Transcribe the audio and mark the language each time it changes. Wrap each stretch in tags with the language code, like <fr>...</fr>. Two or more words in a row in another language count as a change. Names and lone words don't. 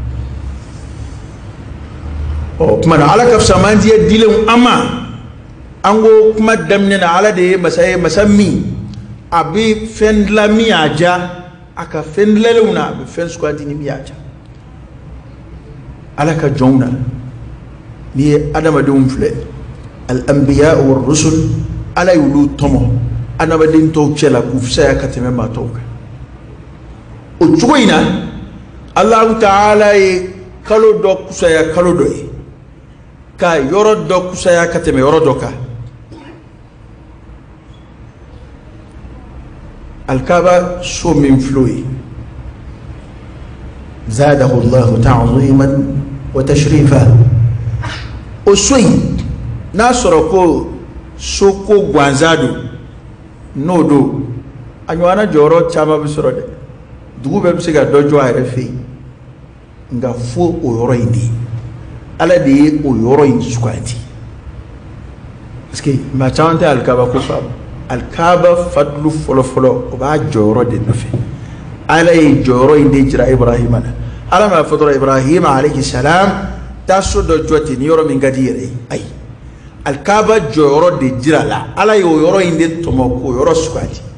<bm>ɔ kuma na ala ka fisa man diɲɛ dilenw an ma an ko kuma daminɛ na ala de ye masa ye masa min a bɛ fɛn dilan min y'a diya a ka fɛn dilanlenw na a bɛ fɛn suganti ni min y'a diya ala ka jɔnw na n'i ye adamadenw filɛ</bm> <ar>الأنبياء والرسل</ar> <bm>ala y'olu tɔmɔ adamaden tɔw cɛ la k'u fisaya ka tɛmɛ maa tɔw kan o cogo in na Allahu Ta'ala ye kalo dɔ kusaya kalo dɔ ye ka yɔrɔ dɔ kusaya ka tɛmɛ yɔrɔ dɔ kan Al-Kaaba so min filɛ o ye</bm> <ar>زاده الله تعظيما وتشريفا</ar> <bm>o so in n'a sɔrɔ ko so ko gansan don n'o don a ɲɔgɔnna jɔyɔrɔ caman bɛ sɔrɔ dɛ dugu bɛɛ bɛ se ka dɔ jɔ a yɛrɛ fɛ yen nka fo o yɔrɔ in de ye ala de ye o yɔrɔ in suganti</bm> <fr>parce que</fr> <bm>maa caman tɛ Al-Kaaba ko faamu Al-Kaaba fadlu fɔlɔfɔlɔ o b'a jɔyɔrɔ de nɔfɛ ala ye jɔyɔrɔ in de jira Ibrahima na ala m'a fɔ dɔrɔn Ibrahima</bm> <ar>عليه السلام</ar> <bm>taa so dɔ jɔ ten ni yɔrɔ min ka di yɛrɛ ye ayi Al-Kaaba jɔyɔrɔ de jira la ala ye o yɔrɔ in de tɔmɔ k'o yɔrɔ suganti</bm>